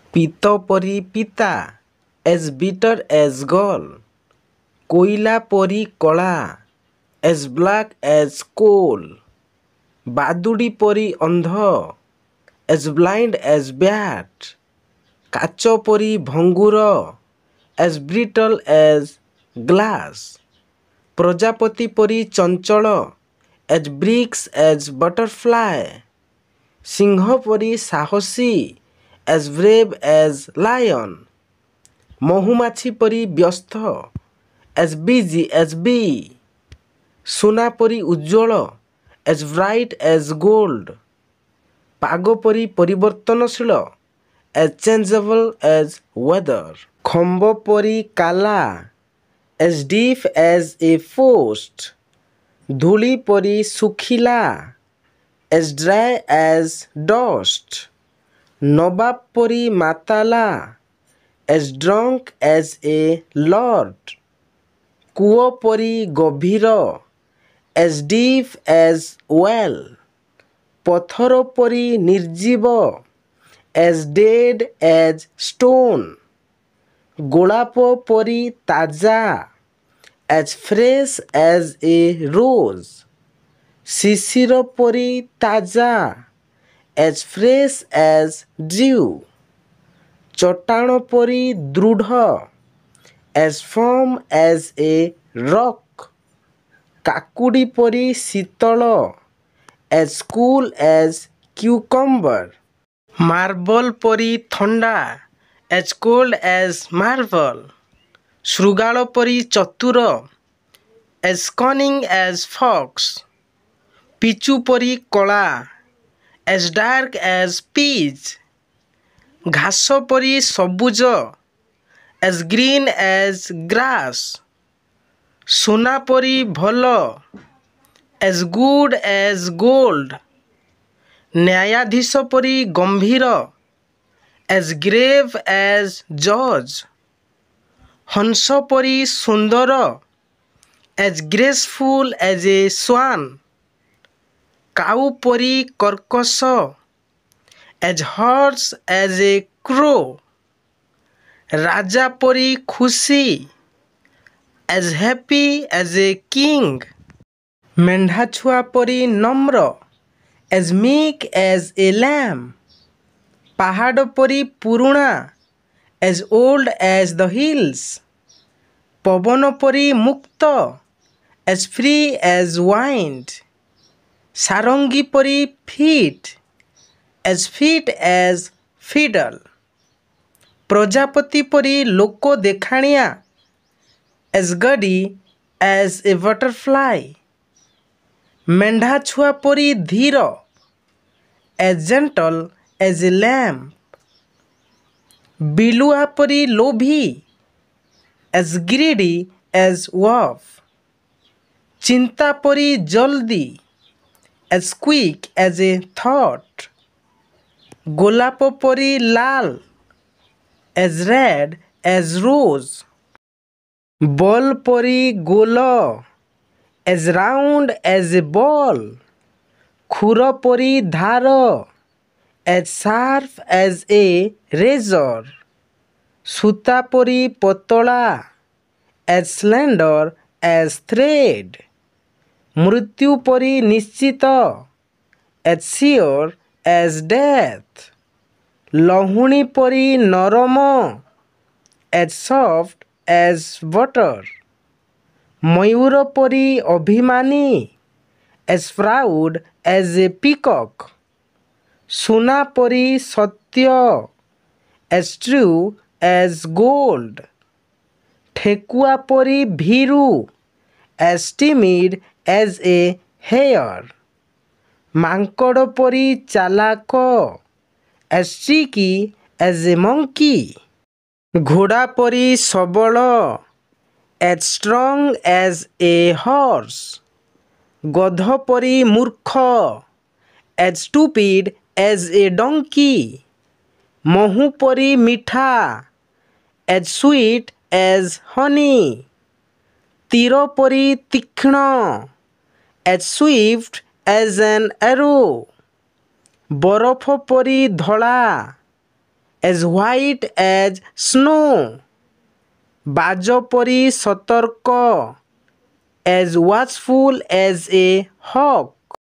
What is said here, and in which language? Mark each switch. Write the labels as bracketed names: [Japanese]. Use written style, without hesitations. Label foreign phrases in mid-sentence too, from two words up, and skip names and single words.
[Odia] ପିତ ପରି ପିତା [English] as bitter as gall, [Odia] କୋଇଲା ପରି କଳା [English] as black as coal, [Odia] ବାଦୁଡ଼ି ପରି ଅନ୍ଧ [English] as blind as bat, [Odia] କାଚ ପରି [English] ଭଙ୍ଗୁର as brittle as glass, [Odia] ପ୍ରଜାପତି ପରି ଚଞ୍ଚଳ [English] as bricks as butterfly, [Odia] ସିଂହ ପରି ସାହସୀ [English] as brave as lion, [Odia] ମହୁମାଛି ପରି ବ୍ୟସ୍ତ [English] as busy as bee, [Odia] ସୁନା ପରି ଉଜ୍ଜ୍ୱଳ as [English] bright as gold, [Odia] ପାଗ ପରି ପରିବର୍ତ୍ତନଶୀଳ [English] as changeable as weather, [Odia] ଖମ୍ବ ପରି କାଲା [English] as deep as a post, [Odia] ଧୂଳି ପରି ଶୁଖିଲା [English] as dry as dust, [Odia] ନବାବ ପରି ମାତାଲା [English] as drunk as a lord, [Odia] କୂଅ ପରି ଗଭୀର [English] as deep as well, [Odia] ପଥର ପରି ନିର୍ଜୀବ [English] as dead as stone, [Odia] ଗୋଲାପ ପରି ତାଜା [English] as fresh as a rose, [Odia] ଶିଶିର ପରି ତାଜା [English] as fresh as dew, [Odia] ଚଟାଣ ପରି ଦୃଢ଼ [English] as firm as a rock, [Odia] କାକୁଡ଼ି ପରି ଶୀତଳ [English] as cool as cucumber, [Odia] ମାର୍ବଲ ପରି ଥଣ୍ଡା [English] as cold as marble, [Odia] ଶୃଗାଳ ପରି ଚତୁର [English] as cunning as fox, [Odia] ପିଚୁ ପରି କଳା [English] as dark as peach, [Odia] ଘାସ ପରି ସବୁଜ [English] as green as grass, [Odia] ସୁନା ପରି ଭଲ [English] as good as gold, [Odia] ନ୍ୟାୟାଧୀଶ ପରି ଗମ୍ଭୀର [English] as grave as judge, [Odia] ହଂସ ପରି ସୁନ୍ଦର [English] as graceful as a swan, [Odia] କାଉ ପରି କର୍କଶ [English] as harsh as a crow, [Odia] ରାଜା ପରି ଖୁସି [English] as happy as a king, [Odia] ମେଣ୍ଢାଛୁଆ ପରି ନମ୍ର [English] as meek as a lamb, [Odia] ପାହାଡ଼ ପରି ପୁରୁଣା [English] as old as the hills, [Odia] ପବନ ପରି ମୁକ୍ତ [English] as free as wind, [Odia] ସାରଙ୍ଗୀ ପରି [English] fit as fiddle, [Odia] ପ୍ରଜାପତି ପରି ଲୋକ ଦେଖାଣିଆ [English] as gaudy as a butterfly, [Odia] ମେଣ୍ଢାଛୁଆ ପରି ଧୀର [English] as gentle as a lamb, [Odia] ବିଲୁଆ ପରି ଲୋଭୀ [English] as greedy as wolf, [Odia] ଚିନ୍ତା ପରି ଜଲ୍ଦି [English] as quick as a thought, [Odia] ଗୋଲାପ ପରି ଲାଲ as [English] red as rose, [Odia] ବଲ୍ ପରି ଗୋଲ [English] as round as a ball, [Odia] ଖୁର ପରି ଧାର [English] as sharp as a razor, [Odia] ସୂତା ପରି ପତଳା [English] as slender as thread, [Odia] ମୃତ୍ୟୁ ପରି ନିଶ୍ଚିତ [English] as sure as death, [Odia] ଲହୁଣୀ ପରି ନରମ [English] as soft as butter, [Odia] ମୟୂର ପରି ଅଭିମାନୀ [English] as proud as a peacock, [Odia] ସୁନା ପରି ସତ୍ୟ [English] as true as gold, [Odia] ଠେକୁଆ ପରି ଭୀରୁ [English] as timid as a hare, [Odia] ମାଙ୍କଡ଼ ପରି ଚାଲାକ as [English] tricky as a monkey, [Odia] ଘୋଡ଼ା ପରି ସବଳ [English] as strong as a horse, [Odia] ଗଧ ପରି ମୂର୍ଖ [English] as stupid as a donkey, [Odia] ମହୁ ପରି ମିଠା [English] as sweet as honey, [Odia] ତୀର ପରି ତୀକ୍ଷ୍ଣ [English] as swift as an arrow, [Odia] ବରଫ ପରି ଧଳା [English] as white as snow, [Odia] ବାଜ ପରି ସତର୍କ, [English] as watchful as a hawk,